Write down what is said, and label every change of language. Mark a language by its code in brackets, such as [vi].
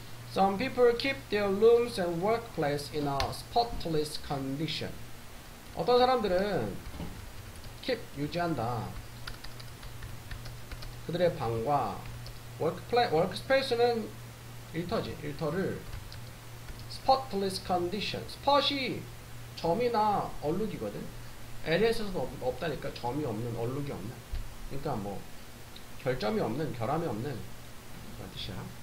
[en] Some people keep their rooms and workplace in a spotless condition. [ko] 어떤 사람들은 keep 유지한다. 그들의 방과 workspace는 일터지. [en] 일터를 spotless condition. [ko] spot이 점이나 얼룩이거든. LS에서도 없다니까. 점이 없는, 얼룩이 없는. 그러니까 뭐 결점이 없는, 결함이 없는 그런 뜻이야.